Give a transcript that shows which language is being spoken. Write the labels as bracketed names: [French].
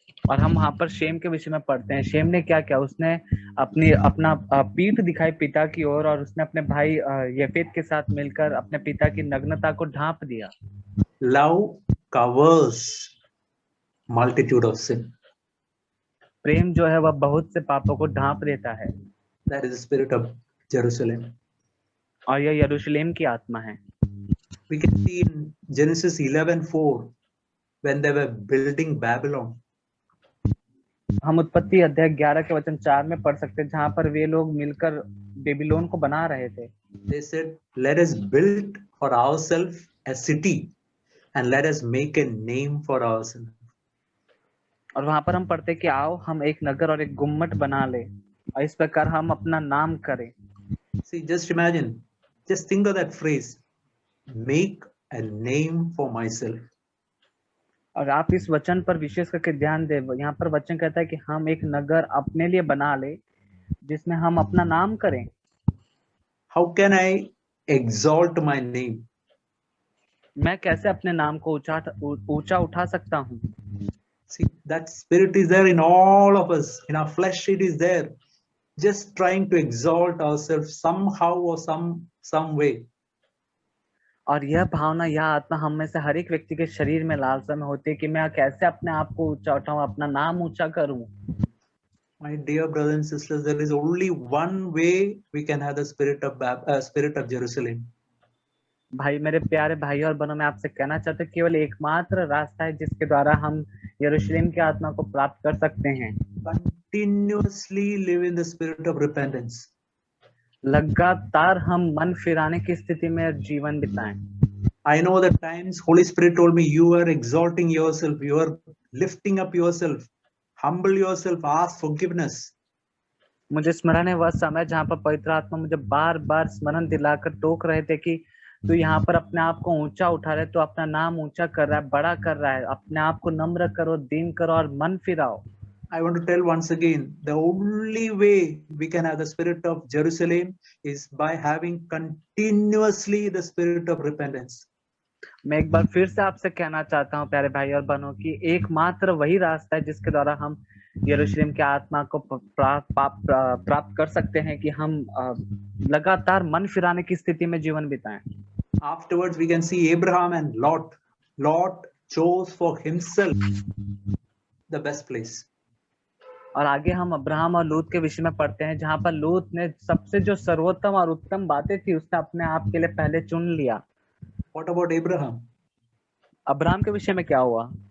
[Hindi] और हम वहां पर शेम के विषय में पढ़ते हैं। शेम ने क्या किया, उसने अपना पीठ दिखाई पिता की ओर, और उसने अपने भाई येफेत के साथ मिलकर अपने पिता की नग्नता को ढांप दिया। [English] Love covers multitude of sin. [Hindi] प्रेम जो है वह बहुत से पापों को ढांप देता है। [English] That is the spirit of Jerusalem. [Hindi] और यह यरूशलेम की आत्मा है। [English] We can see in Genesis 11:4 when they were building Babylon. [Hindi] हम उत्पत्ति अध्याय 11 के वचन 4 में पढ़ सकते हैं, जहां पर वे लोग मिलकर बेबीलोन को बना रहे थे। [English] They said, "Let us build for ourselves a city, and let us make a name for ourselves." [Hindi] और वहां पर हम पढ़ते हैं कि आओ हम एक नगर और एक गुम्मट बना ले, और इस प्रकार हम अपना नाम करें। [English] See, just imagine, just think of that phrase, make a name for myself. [Hindi] और आप इस वचन पर विशेष करके ध्यान दें, यहाँ पर वचन कहता है कि हम एक नगर अपने लिए बना ले जिसमें हम अपना नाम करें। [English] How can I exalt my name? [Hindi] मैं कैसे अपने नाम को ऊंचा उठा सकता हूँ? [English] See, that spirit is there in all of us. In our flesh, it is there. Just trying to exalt ourselves somehow or some way. [Hindi] और यह भावना, यह आत्मा हम में से हर एक व्यक्ति के शरीर में लालसा में होती है कि मैं कैसे अपने आप को ऊंचा उठाऊं, अपना नाम ऊंचा करूं। [English] My dear brothers and sisters, there is only one way we can have the spirit of Jerusalem. [Hindi] भाई, मेरे प्यारे भाई और बहनों, मैं आपसे कहना चाहता हूँ केवल एकमात्र रास्ता है जिसके द्वारा हम यरूशलेम की आत्मा को प्राप्त कर सकते हैं। [English] Continuously live in the spirit of repentance. [Hindi] लगातार हम मन फिराने की स्थिति में जीवन बिताएं। [English] I know that times Holy Spirit told me, you are exalting yourself, you are lifting up yourself, humble yourself, ask forgiveness. [Hindi] मुझे स्मरण है वह समय जहाँ पर पवित्र आत्मा मुझे बार बार स्मरण दिलाकर टोक रहे थे कि तू यहाँ पर अपने आप को ऊंचा उठा रहे, तो अपना नाम ऊंचा कर रहा है, बड़ा कर रहा है, अपने आप को नम्र करो, दीन करो और मन फिराओ। [English] I want to tell once again, the only way we can have the spirit of Jerusalem is by having continuously the spirit of repentance. [Hindi] मैं एक बार फिर से आपसे कहना चाहता हूँ प्यारे भाई और बहनों की एकमात्र वही रास्ता है जिसके द्वारा हम यरूशलेम की आत्मा को प्राप्त कर सकते हैं कि हम लगातार मन फिराने की स्थिति में जीवन बिताएं। [English] Afterwards, we can see Abraham and Lot. Lot chose for himself the best place. [Hindi] और आगे हम अब्राहम और लूत के विषय में पढ़ते हैं, जहां पर लूत ने सबसे जो सर्वोत्तम और उत्तम बातें थी उसने अपने आप के लिए पहले चुन लिया। [English] What about Abraham? [Hindi] अब्राहम के विषय में क्या हुआ?